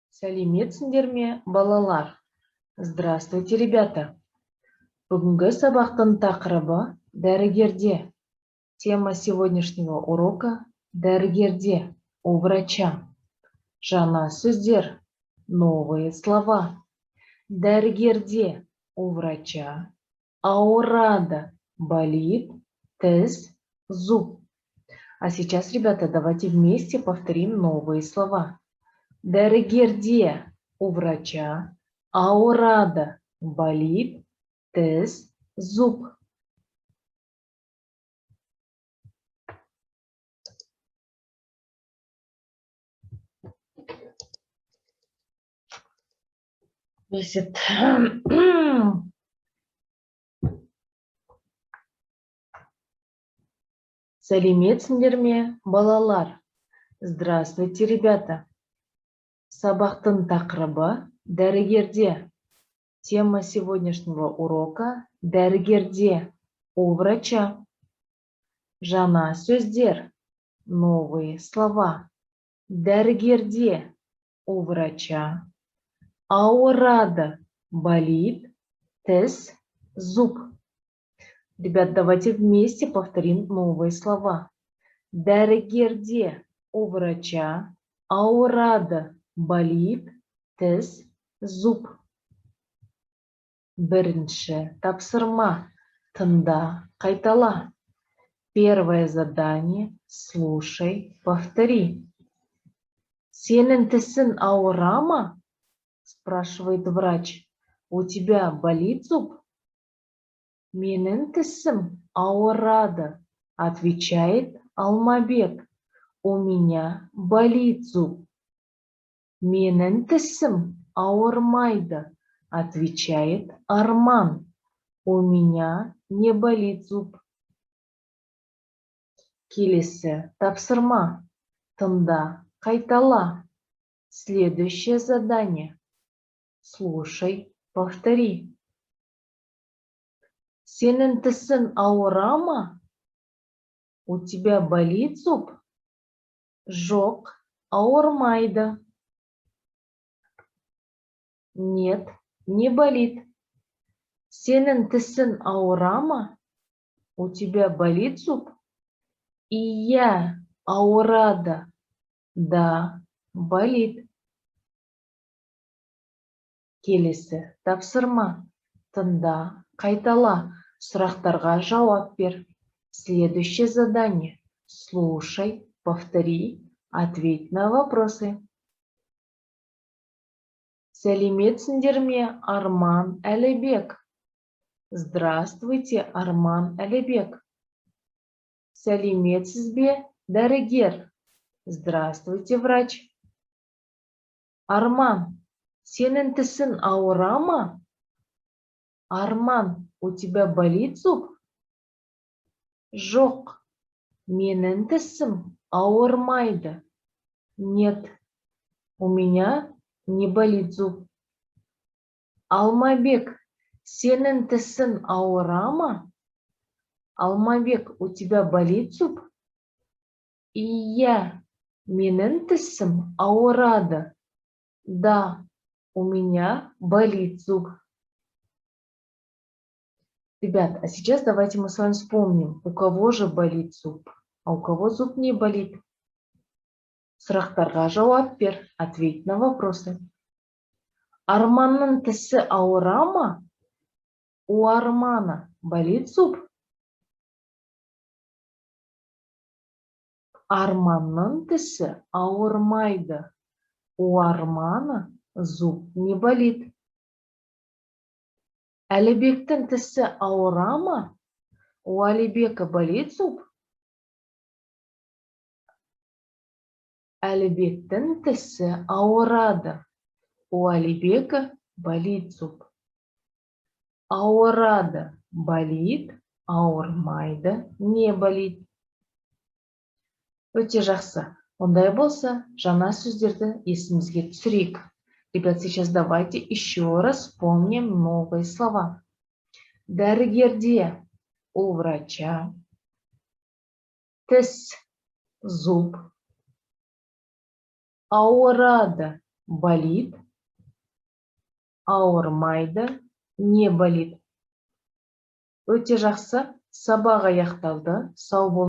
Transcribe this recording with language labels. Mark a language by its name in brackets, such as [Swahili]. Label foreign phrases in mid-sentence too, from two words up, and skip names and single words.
[Kazakh] Сәлеметсіңдер ме, балалар? [Russian] Здравствуйте, ребята! [Kazakh] Бүгінгі сабақтың тақырыбы дәрігерде. [Russian] Тема сегодняшнего урока – дәрігерде, у врача. [Kazakh] Жаңа сөздер, [Russian] новые слова. Дәрігерде, у врача. [Kazakh] Ауырады, болит, тіс, зуб. [Russian] А сейчас, ребята, давайте вместе повторим новые слова. Дәрігерде, у врача, [Kazakh] ауырады, болит, тіс, зуб. [Russian] Бесит. [Kazakh] Сәлеметсіңдер ме, балалар? [Russian] Здравствуйте, ребята! [Kazakh] Сабақтың тақырыбы дәрігерде. [Russian] Тема сегодняшнего урока – дәрігерде, у врача. [Kazakh] Жаңа сөздер, [Russian] новые слова. Дәрігерде, у врача. [Kazakh] Ауырады, болит, тіс, зуб. [Russian] Ребят, давайте вместе повторим новые слова. Дәрігерде, у врача. [Kazakh] Ауырады, болит, тіс, зуб. Бірінші тапсырма. Тыңда, қайтала. [Russian] Первое задание. Слушай, повтори. [Kazakh] Сенің тісің ауыра ма? [Russian] Спрашивает врач. У тебя болит зуб? [Kazakh] Менің тісім ауырады, [Russian] отвечает Алмабек. У меня болит зуб. [Kazakh] Менің тісім ауырмайды, [Russian] отвечает Арман. У меня не болит зуб. [Kazakh] Келесі тапсырма. Тыңда, қайтала. [Russian] Следующее задание. Слушай, повтори. [Kazakh] Сенің тісің ауыра ма? [Russian] У тебя болит зуб? [Kazakh] Жоқ, ауырмайды. [Russian] Нет, не болит. [Kazakh] Сенің тісің ауыра ма? [Russian] У тебя болит зуб? [Kazakh] Иә, ауырады. [Russian] Да, болит. [Kazakh] Келесі тапсырма. Тыңда, қайтала. Сұрақтарға жауап бер. [Russian] Следующее задание. Слушай, повтори, ответь на вопросы. [Kazakh] Сәлеметсіңдер ме, Арман, Әлібек? [Russian] Здравствуйте, Арман, Әлібек. [Kazakh] Сәлеметсіз бе, дәрігер? [Russian] Здравствуйте, врач. [Kazakh] Арман, сенің тісің ауыра ма? [Russian] Арман, у тебя болит зуб? [Kazakh] Жоқ, менің тісім ауырмайды. [Russian] Нет, у меня не болит зуб. [Kazakh] Алмабек, сенің тісің ауыра ма? [Russian] Алмабек, у тебя болит зуб? [Kazakh] Иә, менің тісім ауырады. [Russian] Да, у меня болит зуб. Ребят, а сейчас давайте мы с вами вспомним, у кого же болит зуб, а у кого зуб не болит. [Kazakh] Сұрақтарға жауап бер, [Russian] ответь на вопросы. [Kazakh] Арманның тісі ауыра ма? [Russian] У Армана болит зуб? [Kazakh] Арманның тісі ауырмайды. [Russian] У Армана зуб не болит. [Kazakh] Әлібектің тісі ауыра ма? [Russian] У Әлібека болит зуб? [Kazakh] Әлібектің тісі ауырады. [Russian] У Әлібека болит зуб. [Kazakh] Ауырады, болит, ауырмайды, [Russian] не болит. [Kazakh] Өте жақсы. Ондай болса, жаңа сөздерді есімізге түсірейік. [Russian] Ребят, сейчас давайте еще раз вспомним новые слова. Дәрігерде, у врача. [Kazakh] Тіс, зуб. Ауырады, болит, ауырмайды, [Russian] не болит. [Kazakh] Өте жақсы, сабақ аяқталды, сау бол.